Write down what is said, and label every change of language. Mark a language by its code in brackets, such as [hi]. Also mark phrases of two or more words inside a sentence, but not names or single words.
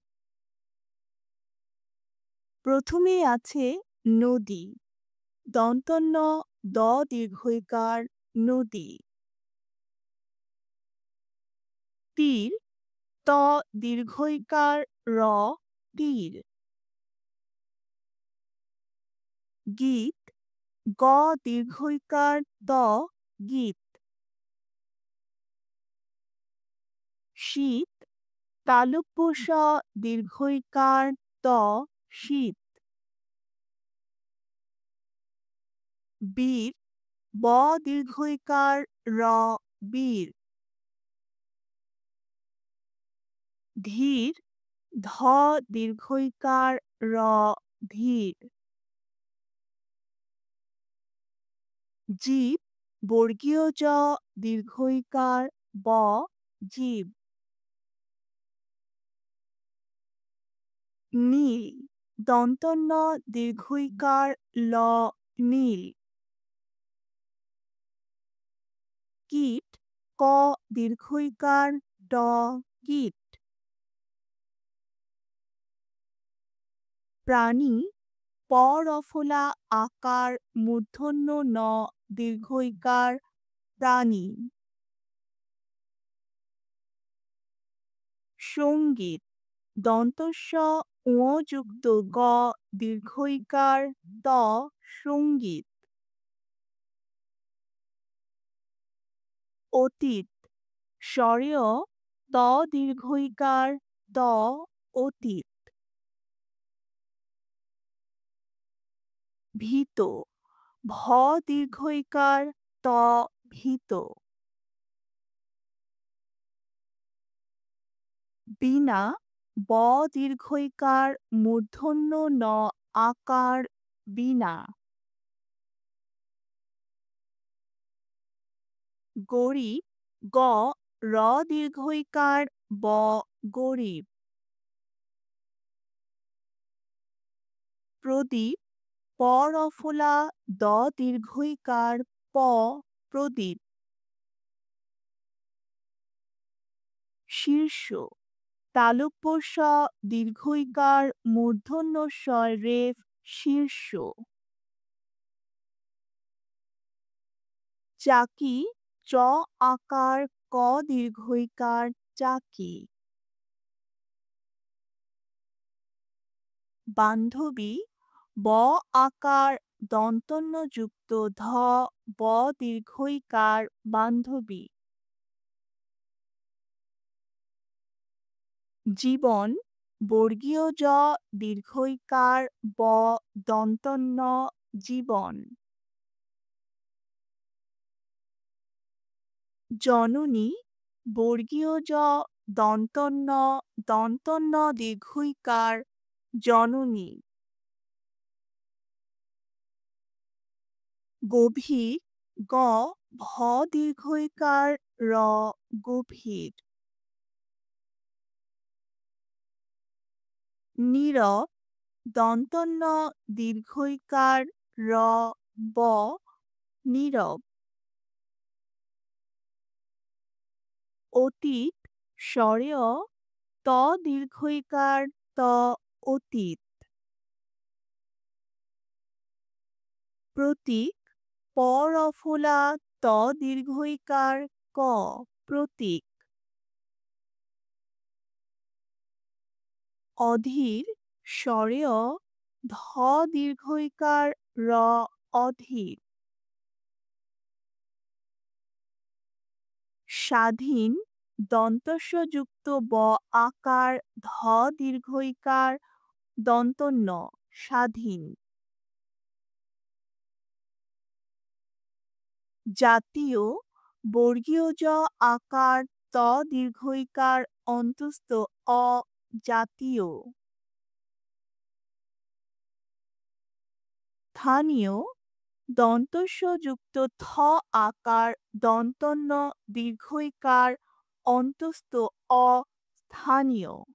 [bn] প্রথমেই আছে নদী। দন্তন্য দ দীর্ঘইকার নদী। তীর ত দীর্ঘইকার র তীর। গীত গ দীর্ঘইকার ত গীত। শীত তালব্য স দীর্ঘইকার ত শীত। বীর ব দীর্ঘইকার র বীর। ধীর ধ দীর্ঘইকার র ধীর। জীব বর্গীয় জ দীর্ঘইকার ব জীব। নীল দন্তন্য দীর্ঘইকার ল নীল। কীট ক দীর্ঘইকার ড কীট। প্রাণী প রফলা আকার মূর্ধন্য ন দীর্ঘইকার প্রাণী। সঙ্গীত দন্তস্ব ঙ যুক্ত গ দীর্ঘইকার ত সঙ্গীত। অতীত স্বরেয় ত দীর্ঘইকার ত অতীত। ভীত ভ দীর্ঘইকার ত ভীত। বীণা ব দীর্ঘইকার মূর্ধন্য ন আকার বীণা। গরিব গ র দীর্ঘইকার ব গরিব। প্রদীপ প রফলা দ দীর্ঘইকার প প্রদীপ। শীর্ষ তালব্য স দীর্ঘইকার মূর্ধন্য ষ রেফ শীর্ষ। চাকি চ আকার ক দীর্ঘইকার চাকি। বান্ধবী ব আকার দন্তন্য যুক্ত ধ ব দীর্ঘইকার বান্ধবী। জীবন বর্গীয় জ দীর্ঘইকার ব দন্তন্য জীবন। জননী বর্গীয় জ দন্তন্য দন্তন্য দীর্ঘইকার জননী। গভীর গ ভ দীর্ঘইকার র গভীর। নীরব দন্তন্য দীর্ঘইকার র ব নীরব। অতীত স্বরেয় ত দীর্ঘইকার ত অতীত। প্রতীক প রফলা ত দীর্ঘইকার ক প্রতীক। অধীর স্বরেয় ধ দীর্ঘইকার র অধীর। স্বাধীন দন্তস্ব যুক্ত ব আকার ধ দীর্ঘইকার দন্তন্য স্বাধীন। জাতীয় বর্গীয় জ আকার ত দীর্ঘইকার অন্তস্থ অ জাতীয়। স্থানীয় দন্তস্ব যুক্ত থ আকার দন্তন্য দীর্ঘইকার অন্তস্থ অ স্থানীয়।